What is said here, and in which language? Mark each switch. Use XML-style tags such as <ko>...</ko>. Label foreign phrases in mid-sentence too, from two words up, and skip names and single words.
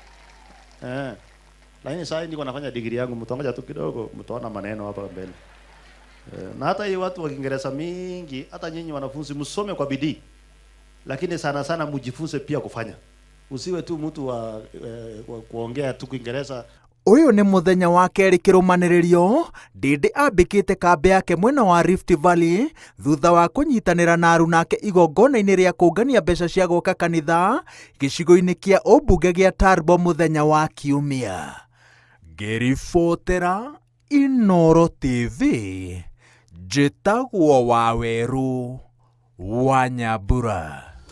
<sw>Lakini sasa niko nafanya degree yangu, mtaongoja tu kidogo, mtaona maneno hapa mbele. Na hata hii watu wa Kiingereza mingi, hata nyinyi wanafunzi msome kwa bidii. Lakini sana sana mjifunze pia kufanya. Usiwe tu mtu wa kuongea tu Kiingereza.</sw> <ki>Ũyũ nĩ mũthenya wa kerĩ kĩrũmanĩrĩrio, Ndĩndĩ ambĩkĩte kambĩ yake mwena wa Rift Valley thutha wa kũnyitanĩra na aruna ake igongona-inĩ rĩa kũngania mbeca cia gwaka kanitha gĩcigo-inĩ kĩa ũmbunge gĩa Tarbo mũthenya wa Kiumia. Ngĩribotera Inooro TV, njĩtagwo Wawerũ wa Nyambura.</ki>